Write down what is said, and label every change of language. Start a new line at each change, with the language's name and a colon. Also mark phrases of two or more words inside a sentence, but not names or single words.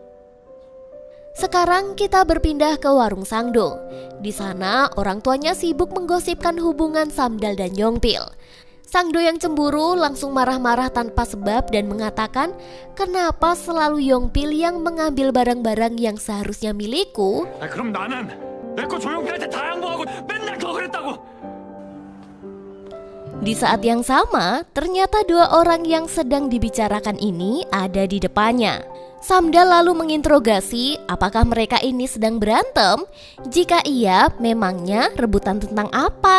Indonesian: Sekarang kita berpindah ke warung Sangdo. Di sana orang tuanya sibuk menggosipkan hubungan Samdal dan Yongpil. Sangdo yang cemburu langsung marah-marah tanpa sebab dan mengatakan, kenapa selalu Yongpil yang mengambil barang-barang yang seharusnya milikku?
Korean: 그럼 나는 내 거 조용필한테 다 양보하고 맨날 더 그랬다고.
Indonesian: Di saat yang sama, ternyata dua orang yang sedang dibicarakan ini ada di depannya. Samdal lalu menginterogasi apakah mereka ini sedang berantem. Jika iya, memangnya rebutan tentang apa?